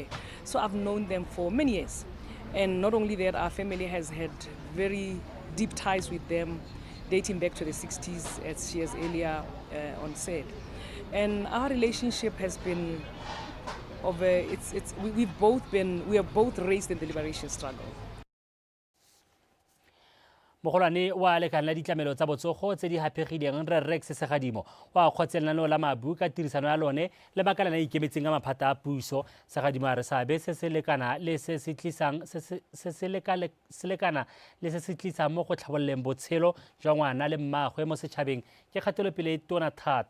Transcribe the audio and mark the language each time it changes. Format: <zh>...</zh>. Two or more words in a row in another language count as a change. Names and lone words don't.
<en>So I've known them for many years. And not only that, our family has had very deep ties with them, dating back to the 60s, as she has earlier on said. And our relationship has been we are both raised in the liberation struggle.</en> <tn>mogolwane wa lekana la ditlamelo tsa botsogo tse di hapegileng re Rex Segadimo wa kgotse lenaneo la mabu ka tirisano ya lone le makalana a ikemetseng a maphata a puso. Segadimo a re seabe se se lekana le se se tlisang mo go tlhabololeng botshelo jwa ngwana le mmagwe mo setšhabeng ke kgatelopele e tona thata.</tn>